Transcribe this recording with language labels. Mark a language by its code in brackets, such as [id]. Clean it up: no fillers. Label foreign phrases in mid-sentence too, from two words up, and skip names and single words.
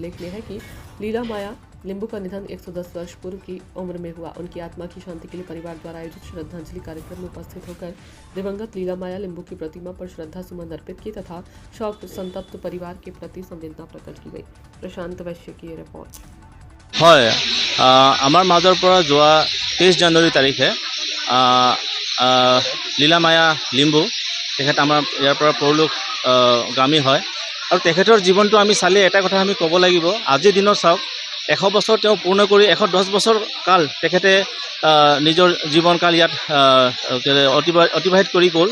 [hi] उल्लेखनीय है कि लीला माया लिंबू का निधन 110 वर्ष पूर्व की उम्र में हुआ। उनकी आत्मा की शांति के लिए परिवार द्वारा आयोजित श्रद्धांजलि कार्यक्रम में उपस्थित होकर दिवंगत लीला माया लिंबू की प्रतिमा पर श्रद्धा सुमन अर्पित की तथा शोक संतप्त परिवार के प्रति संवेदना प्रकट की गई। प्रशांत वैश्य की रिपोर्ट। [as] হয় আমাৰ মাজৰ পৰা যোৱা 23 জানুৱাৰী তাৰিখে লীলা মায়া লিম্বু তেখেত আমাৰ ইয়াৰ পৰা পৰলোকগামী হয় আৰু তেখেতৰ জীৱনটো আমি চালে এটা কথা আমি ক'ব লাগিব। আজিৰ দিনত চাওক 100 বছৰ তেওঁ পূৰ্ণ কৰি 110 বছৰ কাল তেখেতে নিজৰ জীৱনকাল ইয়াত অতিবাহিত কৰি গ'ল।